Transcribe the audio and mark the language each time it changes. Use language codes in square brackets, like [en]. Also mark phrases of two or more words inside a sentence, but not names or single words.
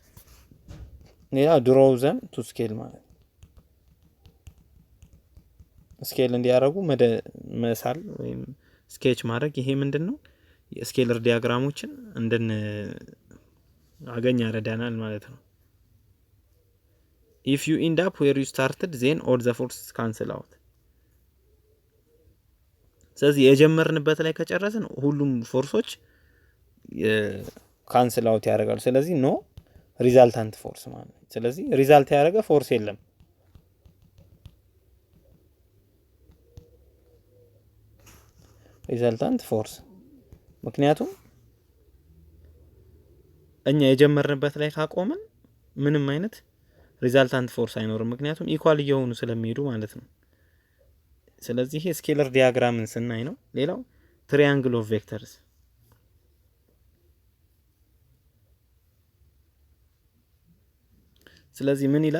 [am] ሌላ [en] draw them to scale [am] ማለት ስኬል እንዲያደርጉ መሳል ወይም ስኬች ማድረግ። ይሄ ምንድነው የስኬለር ዲያግራሞችን አገኝ ያረዳናል ማለት ነው። [en] if you end up where you started then all the forces cancel out። [am] ስለዚህ የጀመርንበት ላይ ከጨረስን ሁሉም ፎርሶች [en] cancel out [am] ያደርጋሉ። ስለዚህ [en] no resultant force [am] ማለት ነው። ስለዚህ ሪዛልት ያደረገ ፎርስ የለም። [en] resultant force [am] ምክንያቱም እኛ የጀመርንበት ላይ ካቆምን ምንም አይነት [en] resultant force [am] አይኖርም፣ ምክንያቱም ኢኳል እየሆኑ ስለሚሄዱ ማለት ነው። ስለዚህ ይሄ ስኬለር ዲያግራምን ስናይ ነው። ሌላው [en] triangle of vectors። [am] ስለዚህ ምን ይላል?